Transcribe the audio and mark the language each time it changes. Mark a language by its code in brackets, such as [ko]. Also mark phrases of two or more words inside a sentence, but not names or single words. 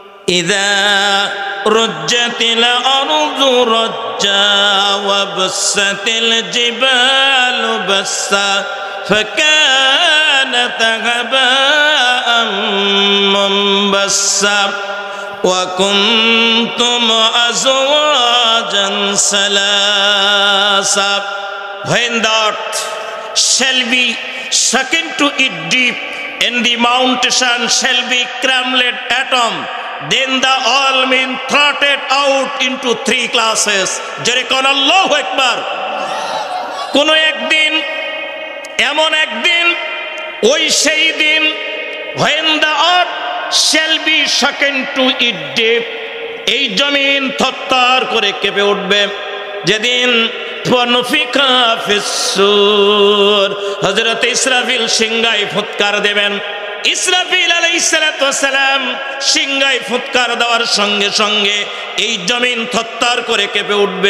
[ar] إذا رجت الأرض رجا وبست الجبال بسا فكانت هباء منبثا وكنتم أزواجا ثلاثا. [en] When the earth shall be shaken to it deep, and the mountain shall be crumbled atom, then the all men throttled out into three classes. [bn] যারে কন [ar] الله أكبر. [bn] কোনো একদিন এমন একদিন ওই সেই দিন [en] when the earth shall be shaken to it deep, [bn] এই জমিন থরথর করে কেঁপে উঠবে যেদিন [ar] فنفخ في الصور, [bn] হযরত ইসরাফিল সিংহায় ফুৎকার দেবেন। ইসরাফিল [ar] عليه الصلاة والسلام [bn] সিংহায় ফুৎকার দেওয়ার সঙ্গে সঙ্গে এই জমিন থরথর করে কেঁপে উঠবে।